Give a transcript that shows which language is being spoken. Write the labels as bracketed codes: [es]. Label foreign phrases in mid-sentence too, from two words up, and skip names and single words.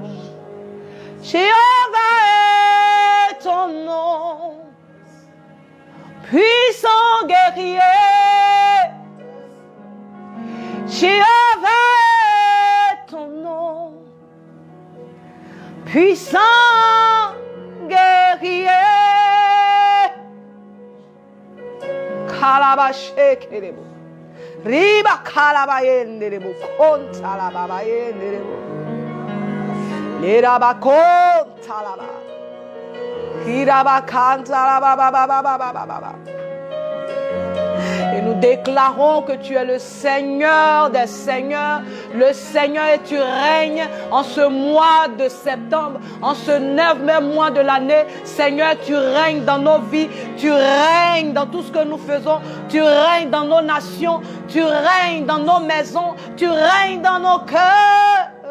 [fr] Jéhovah est ton nom, puissant guerrier. Jéhovah est ton nom, puissant guerrier. Kalabashekerebo. Riba kalabayenderebo. Kontalababayenderebo. Leraba kontalaba. Kiraba kantalabababababababa. Et nous déclarons que tu es le Seigneur des Seigneurs, le Seigneur, et tu règnes en ce mois de septembre, en ce 9e mois de l'année. Seigneur, tu règnes dans nos vies, tu règnes dans tout ce que nous faisons, tu règnes dans nos nations, Tu règnes dans nos maisons, tu règnes dans nos cœurs.